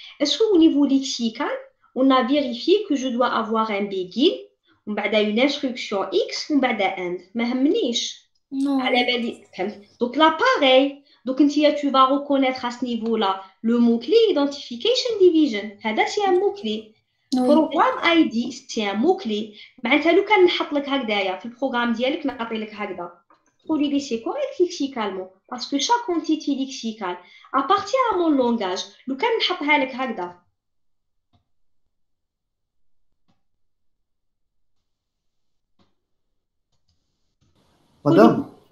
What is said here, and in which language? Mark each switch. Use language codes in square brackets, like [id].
[fr] Est-ce qu'au niveau lexical, on a vérifié que je dois avoir un begin, on va une instruction x, on va un end. Mais non. Donc là, pareil. Donc, tu vas reconnaître à ce niveau-là le mot-clé identification division. C'est un mot-clé. Oui. Programme ID, c'est un mot-clé. [ar] معناتها لو كان نحط لك هكذايا في البروغرام ديالك نعطي لك هكذا. تقولي لي [fr] c'est correct lexicalement parce que chaque entité lexicale appartient à mon langage. [ar] لو كان نحطها لك هكذا. [fr] Madame,